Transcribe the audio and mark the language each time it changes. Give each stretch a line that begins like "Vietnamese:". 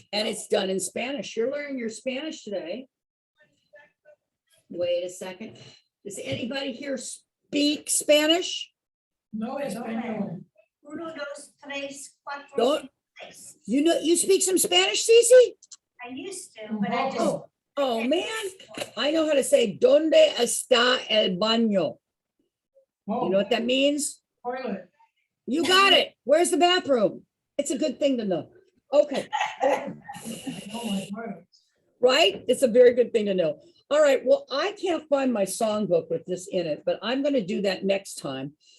English: And it's done in Spanish. You're learning your Spanish today. Wait a second. Does anybody here speak Spanish? No, it's Espanol. 1, 2, 3, 4, Don't- 5. You speak some Spanish, Cece? I used to, but I just. Oh, man. I know how to say,
Spanish: ¿Dónde está el baño?
English: You know what that means? Toilet. You got it. Where's the bathroom? It's a good thing to know. Okay. I know my toilet. Right? It's a very good thing to know. All right. Well, I can't find my songbook with this in it, but I'm going to do that next time.